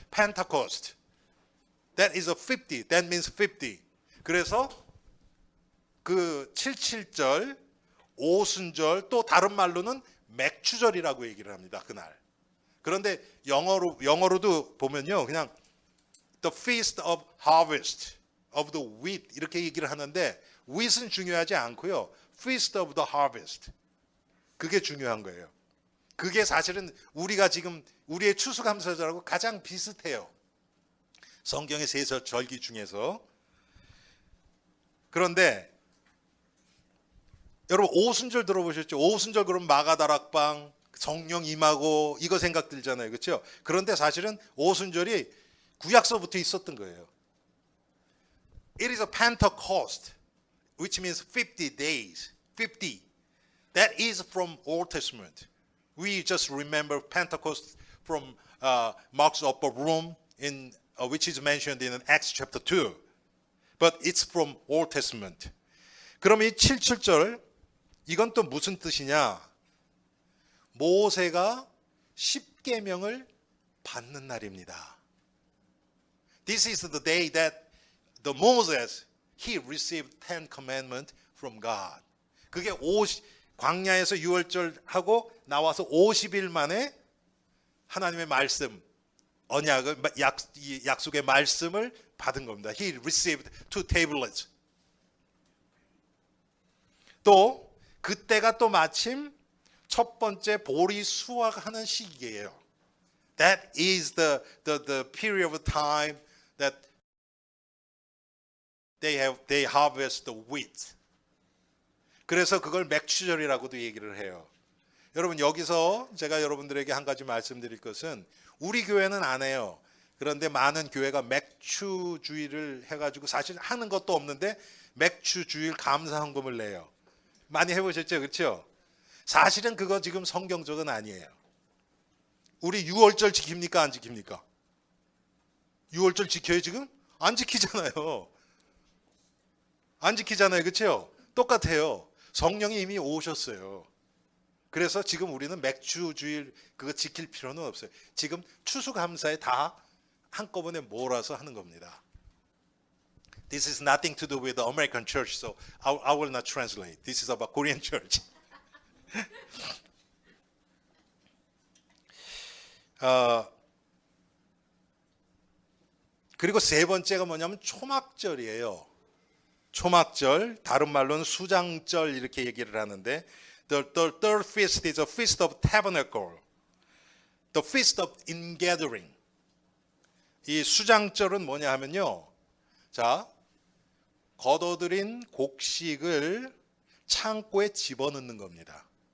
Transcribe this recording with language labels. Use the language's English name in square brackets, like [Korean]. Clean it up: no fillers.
[English] Pentecost. That is a 50. That means 50. [Korean] 그래서 그 77절, 오순절 또 다른 말로는 맥추절이라고 얘기를 합니다. 그날. 그런데 영어로도 보면요. 그냥 [English] The Feast of Harvest of the Wheat [Korean] 이렇게 얘기를 하는데 wheat은 중요하지 않고요. Feast of the Harvest. 그게 중요한 거예요. 그게 사실은 우리가 지금 우리의 추수감사절하고 가장 비슷해요. 성경의 세 절기 중에서. 그런데 여러분 오순절 들어보셨죠? 오순절 그럼 마가다락방 성령 임하고 이거 생각 들잖아요. 그렇죠? 그런데 사실은 오순절이 구약서부터 있었던 거예요. [English] It is a Pentecost, which means 50 days. 50. That is from Old Testament. We just remember Pentecost from Mark's upper room, which is mentioned in Acts chapter 2. But it's from Old Testament. [Korean] 그럼 이 77절 이건 또 무슨 뜻이냐? 모세가 10계명을 받는 날입니다. [English] This is the day that the Moses he received 10 commandments from God. [Korean] 그게 광야에서 유월절 하고 나와서 50일 만에 하나님의 말씀, 언약을 약속의 말씀을 받은 겁니다. [English] He received 2 tablets. [Korean] 또 그때가 또 마침 첫 번째 보리 수확하는 시기예요. [English] That is the period of time that they harvest the wheat. [Korean] 그래서 그걸 맥추절이라고도 얘기를 해요. 여러분 여기서 제가 여러분들에게 한 가지 말씀드릴 것은 우리 교회는 안 해요. 그런데 많은 교회가 맥추주일을 해가지고 사실 하는 것도 없는데 맥추주일 감사헌금을 내요. 많이 해보셨죠? 그렇죠? 사실은 그거 지금 성경적은 아니에요. 우리 6월절 지킵니까? 안 지킵니까? 6월절 지켜요 지금? 안 지키잖아요. 안 지키잖아요. 그렇죠? 똑같아요. 성령이 이미 오셨어요. 그래서 지금 우리는 맥주주일 그거 지킬 필요는 없어요. 지금 추수감사에 다 한꺼번에 몰아서 하는 겁니다. [English] This is nothing to do with the American church, so I will not translate. This is about Korean church. [Korean] 그리고 세 번째가 뭐냐면 초막절이에요. 초막절, 다른 말로는 수장절 이렇게 얘기를 하는데 [English] The third feast is a feast of tabernacle. The feast of ingathering. [Korean] 이 수장절은 뭐냐 하면요. 자, 걷어들인 곡식을 창고에 집어넣는 겁니다.